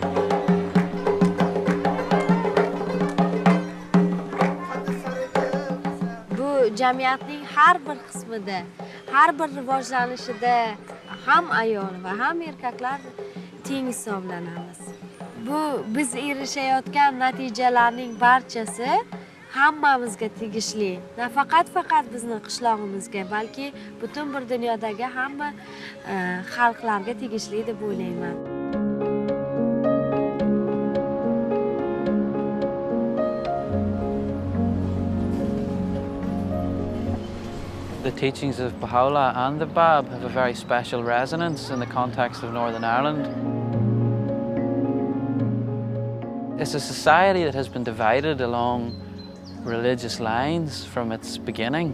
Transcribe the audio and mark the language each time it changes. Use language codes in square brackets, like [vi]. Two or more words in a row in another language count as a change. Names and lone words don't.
[uz] Bu jamiyatning har bir qismida, har bir rivojlanishida ham ayol va ham erkaklar teng hisoblanamiz. Bu biz erishayotgan natijalarning barchasi hammamizga tegishli. Nafaqat bizni qishlog'imizga, balki butun bir dunyodagi hamma xalqlarga tegishli deb o'ylayman. [en] The teachings of Baha'u'llah and the Báb have a very special resonance in the context of Northern Ireland. It's a society that has been divided along religious lines from its beginning.